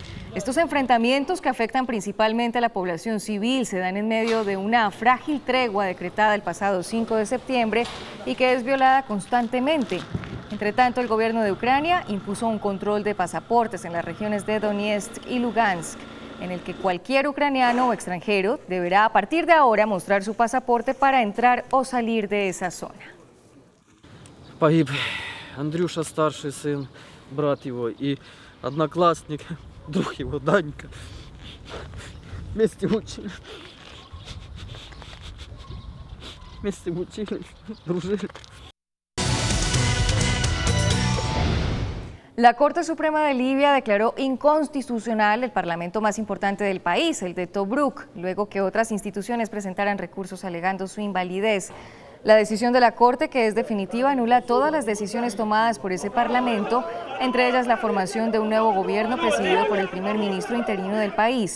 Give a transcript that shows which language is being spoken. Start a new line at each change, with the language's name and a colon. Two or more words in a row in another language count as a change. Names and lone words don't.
Spanish: Estos enfrentamientos, que afectan principalmente a la población civil, se dan en medio de una frágil tregua decretada el pasado 5 de septiembre y que es violada constantemente. Entre tanto, el gobierno de Ucrania impuso un control de pasaportes en las regiones de Donetsk y Lugansk, en el que cualquier ucraniano o extranjero deberá a partir de ahora mostrar su pasaporte para entrar o salir de esa zona.
Russian: Погиб Андрюша, старший сын, брат его и одноклассник, друг его Данька. Вместе учились. Вместе учились, дружили.
Spanish: La Corte Suprema de Libia declaró inconstitucional el parlamento más importante del país, el de Tobruk, luego que otras instituciones presentaran recursos alegando su invalidez. La decisión de la Corte, que es definitiva, anula todas las decisiones tomadas por ese parlamento, entre ellas la formación de un nuevo gobierno presidido por el primer ministro interino del país.